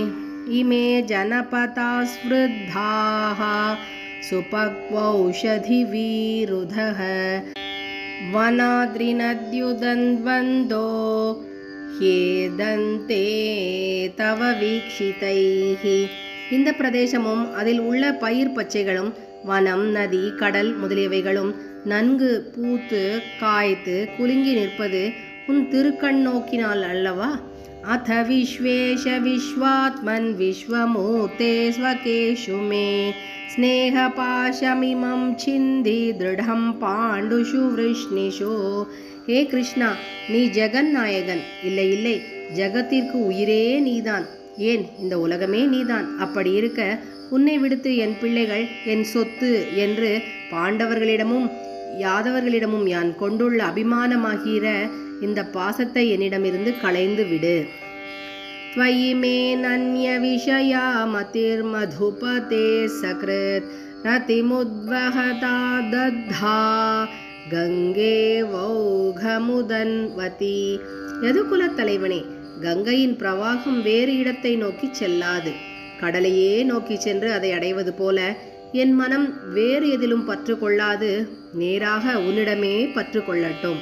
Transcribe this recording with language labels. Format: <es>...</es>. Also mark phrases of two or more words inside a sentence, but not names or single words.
<sa>इमे जनपदाः स्वृद्धाः सुपक्वौषधि वीरुधः वनाद्रिनद्युदन्वन्तो ह्येधन्ते तव वीक्षितैः.</sa> <ta>இந்த பிரதேசமும் அதில் உள்ள பயிர் பச்சைகளும் வனம், நதி, கடல் முதலியவைகளும் நன்கு பூத்து காய்த்து குலுங்கி நிற்பது உன் திருக்கண் நோக்கினால் அல்லவா?</ta> <sa>अथ विश्वेश विश्वात्मन् विश्वमूर्ते स्वकेषु मे स्नेहपाशमिमं छिन्धि दृढं पाण्डुषु वृष्णिषु.</sa> <ta>ஹே கிருஷ்ணா, நீ ஜெகநாயகன். இல்லை இல்லை, ஜகத்திற்கு உயிரே நீதான். ஏன், இந்த உலகமே நீதான். அப்படி இருக்க உன்னை விடுத்து என் பிள்ளைகள் என் சொத்து என்று பாண்டவர்களிடமும் யாதவர்களிடமும் யான் கொண்டுள்ள அபிமானமாகிற இந்த பாசத்தை என்னிடமிருந்து களைந்து விடு.</ta> <sa>त्वयि मे नन्य विषया मतिर्मधुपते सकृत् रतिमुद्वहता दद्धा गङ्गे वौघमुदन्वति.</sa> <ta>யதுகுலத் தலைவனே, கங்கையின் பிரவாகம் வேறு இடத்தை நோக்கி செல்லாது. கடலையே நோக்கி சென்று அதை அடைவது போல என் மனம் வேறு எதிலும் பற்று கொள்ளாது, நேராக உன்னிடமே பற்று கொள்ளட்டும்.</ta>